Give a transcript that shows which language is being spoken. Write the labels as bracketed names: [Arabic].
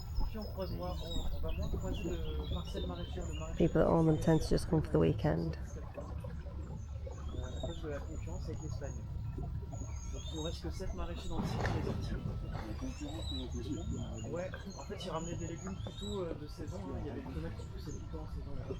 [French] Puis on va moins croiser de parcelles maraîchères. [English] People that own them tend to just come for the weekend. [French] À cause de la concurrence avec l'Espagne. Donc il ne nous reste que 7 maraîchers dans le site, on les sortit. Ouais, en fait ils ramenaient des légumes plutôt de saison, il y avait des tomates qui poussaient tout le temps en saison.